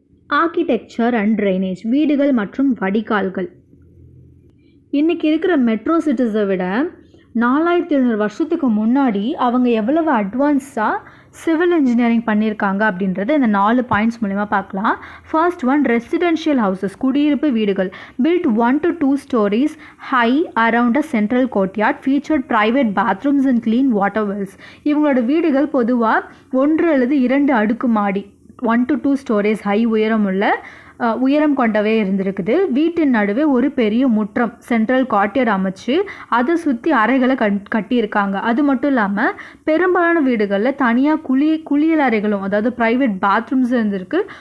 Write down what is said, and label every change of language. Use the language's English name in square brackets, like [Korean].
[English] Architecture and drainage. [Tamil] வீடுகள் மற்றும் வடிகால்கள். இன்றைக்கி இருக்கிற மெட்ரோ சிட்டிஸை விட 4700 வருஷத்துக்கு முன்னாடி அவங்க எவ்வளவு அட்வான்ஸாக சிவில் இன்ஜினியரிங் பண்ணியிருக்காங்க அப்படின்றத இந்த 4 பாயிண்ட்ஸ் மூலிமா பார்க்கலாம். [English] first one, residential houses, [Tamil] குடியிருப்பு வீடுகள், [English] built 1 to 2 stories high around a central courtyard, featured private bathrooms and clean water wells. [Tamil] இவங்களோட வீடுகள் பொதுவாக 1 அல்லது 2 அடுக்கு மாடி, [English] 1 to 2 stories high [Tamil] உயரம் கொண்டவே இருந்திருக்குது. வீட்டின் நடுவே ஒரு பெரிய முற்றம், சென்ட்ரல் கார்ட்டியர் அமைச்சு அதை சுற்றி அறைகளை கட்டியிருக்காங்க. அது மட்டும் இல்லாமல் பெரும்பாலான வீடுகளில் தனியாக குளியல் அறைகளும், அதாவது ப்ரைவேட் பாத்ரூம்ஸ் இருந்திருக்கு.